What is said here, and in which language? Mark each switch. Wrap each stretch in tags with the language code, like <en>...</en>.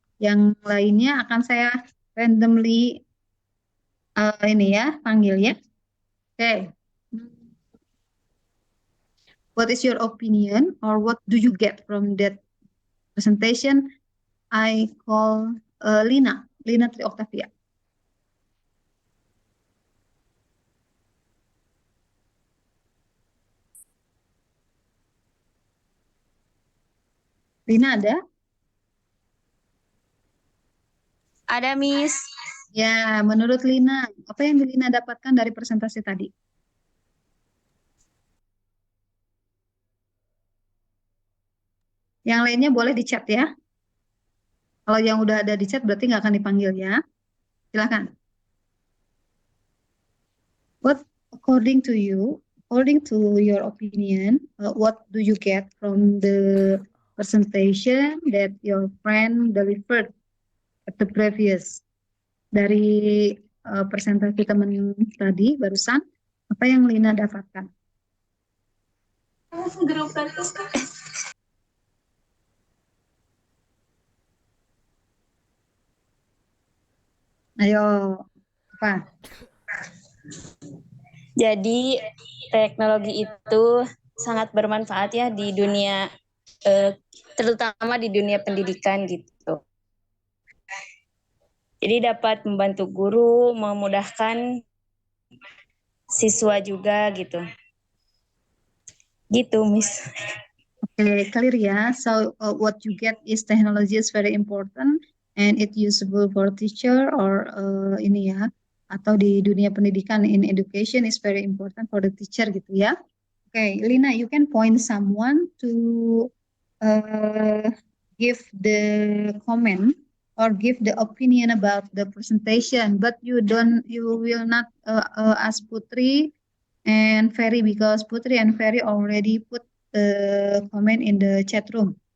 <id>Yang lainnya akan saya randomly ini ya panggil ya. Oke.</id> <en>What is your opinion or what do you get from that presentation? I call Lina Tri Octavia.</en> <id>Lina ada? Ada, Miss. Ya, menurut Lina, apa yang Lina dapatkan dari presentasi tadi? Yang lainnya boleh di chat ya. Kalau yang udah ada di chat berarti nggak akan dipanggil ya. Silakan.</id> <en>What according to your opinion, what do you get from the presentation that your friend delivered at the previous?</en> <id>Dari presentasi teman tadi barusan, apa yang Lina dapatkan? Ayo, apa? Jadi teknologi itu sangat bermanfaat ya di dunia, terutama di dunia pendidikan gitu. Jadi dapat membantu guru, memudahkan siswa juga gitu. Gitu, Miss.</id> <en>Okay, clear ya. So what you get is technology is very important and it usable for teacher or</en> <id>ini ya, atau di dunia pendidikan</id> <en>in education is very important for the teacher</en> <id>gitu ya.</id> <en>Okay, Lina, you can point someone to give the comment or give the opinion about the presentation, but you will not ask Putri and Ferry because Putri and Ferry already put the comment in the chat room.</en>